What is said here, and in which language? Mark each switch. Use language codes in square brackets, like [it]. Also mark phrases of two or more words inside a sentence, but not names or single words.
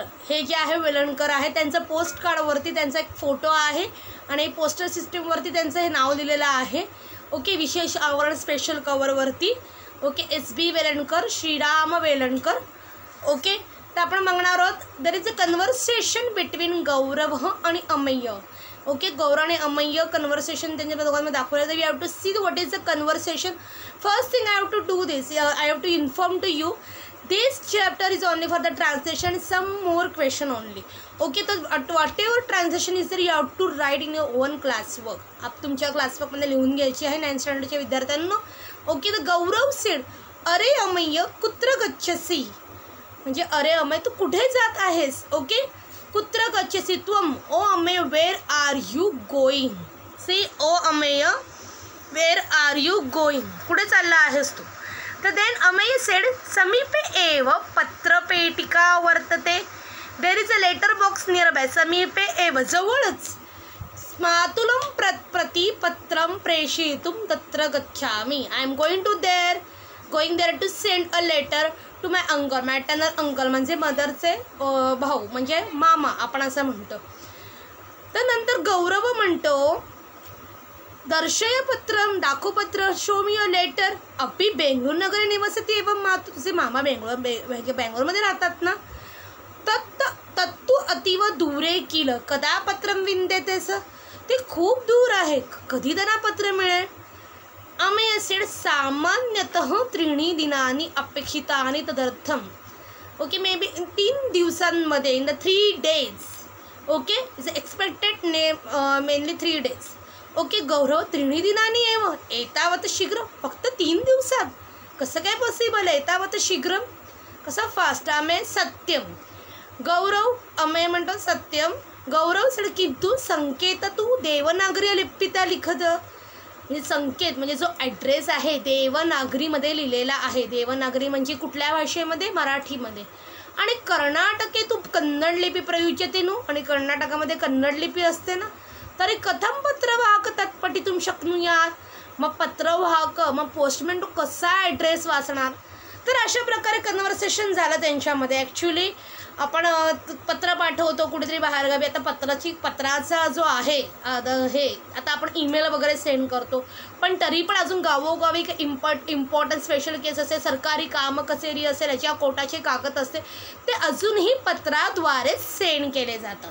[mr] हे जे आहे वेलणकर आहे त्यांचं [en] post cardवरती [mr] त्यांचा एक फोटो आहे आणि [en] postal systemवरती [mr] त्यांचं हे नाव दिलेलं आहे. ओके. विशेष आवरण [en] special coverवरती. [mr] ओके. SB वेलणकर, श्रीराम वेलणकर. ओके. तर आपण बघणार आहोत [en] there is a conversation between [mr] गौरव आणि अमेय. ओके. गौरव आणि अमेय कन्व्हर्सेशन त्यांच्या दोघांमध्ये दाखवलं. [en] तर we have to see what is the conversation. first thing I have to do this. I have to inform to you this chapter is only for the translation, some more question only. Okay. तो whatever translation is there you have to write in your own classwork. [mr] आप तुमच्या क्लासवर्कमध्ये लिहून घ्यायची आहे 9th स्टँडर्डच्या विद्यार्थ्यांना. ओके. तर गौरव सेड [sa] अरे अमेय कुत्र गच्छसी [mr] म्हणजे अरे अमेय तू कुठे जात आहेस. ओके. [sa] कुत्र गच्छसी त्वम ओ अमेय [en] where are you going. see O Ameya where are you going [mr] कुठे चालला आहेस तू. [sa] तर [en] then Ameya said [sa] समीपे एव पत्रपेटिका वर्तते. [en] there is a letter box near by. [sa] समीपे एव जवळच. मातुलं प्रति पत्रं प्रेषयितुं तत्र गच्छामि. [en] I am going there to send a letter to my uncle. maternal uncle [mr] म्हणजे मदरचे भाऊ म्हणजे मामा आपण असं म्हणतो. तर नंतर गौरव म्हणतो [sa] दर्शय पत्रम [mr] दाखोपत्र [en] show me a letter. [sa] अप्पी बेंगळूर नगरी निवसती एवं मातू. [mr] तुझे मामा बेंगळूरमध्ये राहतात ना. [sa] तत्तू अतिव दूरे किल कदा पत्रम विंदेतेस. [mr] ते खूप दूर आहे कधी त्यांना पत्र मिळेल. [sa] अमेय सेड सामान्यतः 3 दिनांनी अपेक्षितानि तदर्थम. [en] okay. may be 3 दिवसांमध्ये in the 3 days. okay. is expected mainly 3 days. [mr] ओके. गौरव [sa] 3 दिनांनी एतावत शीघ्र [mr] फक्त 3 दिवसात कसं काय पॉसिबल आहे. [sa] एतावत शीघ्र कसं फास्ट. आमे सत्यम. [mr] गौरव अमेय म्हणतो सत्यम. [sa] गौरव सड किंतु संकेत तू देवनागरी लिपीता लिखत. [mr] म्हणजे संकेत म्हणजे जो ॲड्रेस आहे देवनागरीमध्ये लिहिलेला आहे. देवनागरी म्हणजे कुठल्या भाषेमध्ये मराठीमध्ये. आणि [sa] कर्नाटके तू कन्नड लिपी प्रयुज्यते नु. [mr] आणि कर्नाटकामध्ये कन्नड लिपी असते ना. [sa] तरी कथम पत्रवाहक तत्पठितुं शक्नुयात. [mr] मग पत्रवाहक मग पोस्टमॅन तो कसा ॲड्रेस वाचणार. तर अशा प्रकारे कन्व्हर्सेशन झालं त्यांच्यामध्ये. ॲक्च्युली आपण पत्र पाठवतो कुठेतरी बाहेरगावी, आता पत्राचा जो आहे हे आता आपण ईमेल वगैरे सेंड करतो, पण तरी पण अजून गावोगावी [en] important special case [mr] असेल, सरकारी काम कचेरी असेल, याच्या कोर्टाचे कागद असते, ते अजूनही पत्राद्वारे सेंड केले जातात.